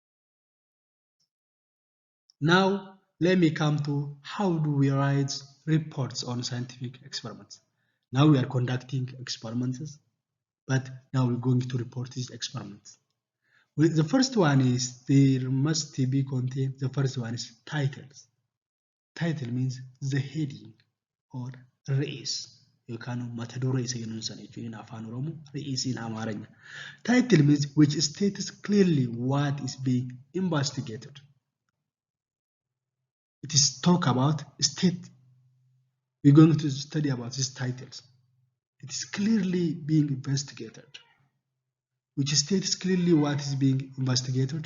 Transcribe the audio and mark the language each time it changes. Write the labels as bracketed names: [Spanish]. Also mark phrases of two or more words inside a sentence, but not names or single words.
[English] Now, let me come to how do we write reports on scientific experiments. Now we are conducting experiments, but now we're going to report these experiments. The first one is there must be contained. The first one is titles. Title means the heading or ርዕስ matado ርዕስ in afaan oromoo ርዕስ in አማርኛ. Title means which states clearly what is being investigated. It is talk about state. We're going to study about these titles. It is clearly being investigated, which states clearly what is being investigated.